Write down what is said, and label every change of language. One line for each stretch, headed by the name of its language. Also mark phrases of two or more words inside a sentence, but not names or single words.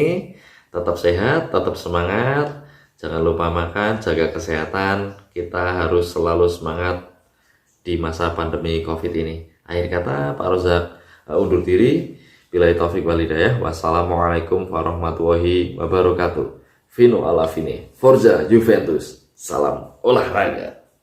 Indonesian: Tetap sehat, tetap semangat, jangan lupa makan, jaga kesehatan. Kita harus selalu semangat di masa pandemi COVID ini. Akhir kata, Pak Rozak undur diri.
Arabic: بالله التوفيق والهداية. والسلام عليكم ورحمة الله وبركاته.
Italian: Vino alla fine. Forza Juventus.
Indonesian: Salam olahraga.